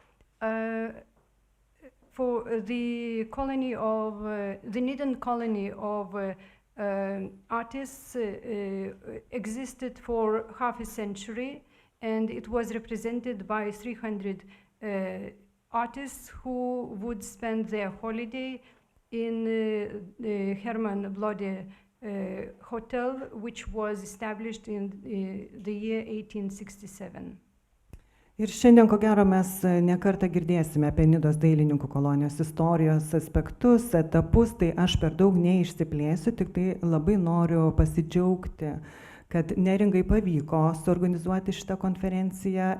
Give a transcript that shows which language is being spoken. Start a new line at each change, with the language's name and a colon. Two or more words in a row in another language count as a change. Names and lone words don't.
English: For the colony of the Nidan colony of artists existed for half a century, and it was represented by 300 artists who would spend their holiday in the Herman Blodė hotel, which was established in the year 1867.
Lithuanian: Ir šiandien, ko gero, mes nekartą girdėsime apie Nidos dailininkų kolonijos istorijos aspektus, etapus, tai aš per daug neišsiplėsiu, tik tai labai noriu pasidžiaugti, kad Neringai pavyko suorganizuoti šitą konferenciją.